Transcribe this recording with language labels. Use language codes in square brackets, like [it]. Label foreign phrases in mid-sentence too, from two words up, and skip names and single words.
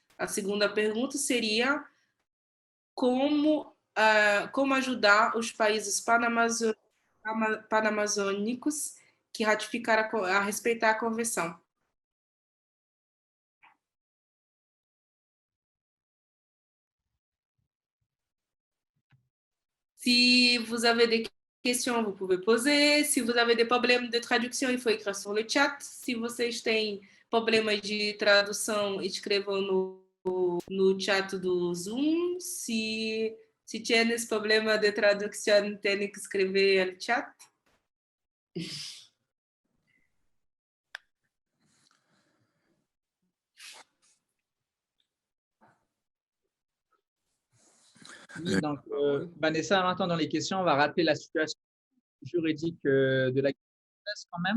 [pt] A segunda pergunta seria como ajudar os países panamazônicos que ratificaram a respeitar a convenção. [fr] Si vous avez des questions, vous pouvez poser. Si vous avez des problèmes de traduction, il faut écrire sur le chat. [pt] Si vocês têm problemas de tradução, escrevam no chat do Zoom. Se tienes problema de tradução, tem que escrever no chat. [fr] Oui, donc, Vanessa, en entendant les questions, on va rappeler la situation juridique de la Guyane française quand même.